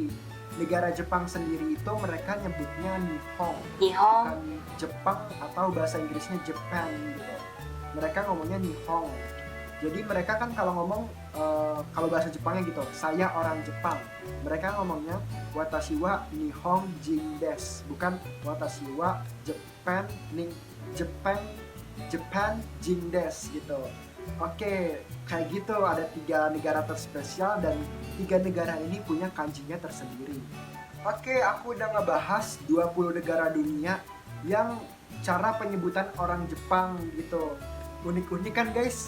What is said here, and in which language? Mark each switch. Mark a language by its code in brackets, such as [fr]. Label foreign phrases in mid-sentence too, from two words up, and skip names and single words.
[id] Negara Jepang sendiri itu mereka nyebutnya Nihon. Bukan Jepang atau bahasa Inggrisnya Japan gitu. Mereka ngomongnya Nihon. Jadi mereka kan kalau ngomong kalau bahasa Jepangnya gitu, saya orang Jepang. Mereka ngomongnya [ja] 私は日本人です, [id] bukan [ja] 私はJapan人です [id] gitu. Oke, kayak gitu, ada 3 negara terspesial dan 3 negara ini punya kanjinya tersendiri. Oke, aku udah ngebahas 20 negara dunia yang cara penyebutan orang Jepang gitu. Unik-unik kan guys?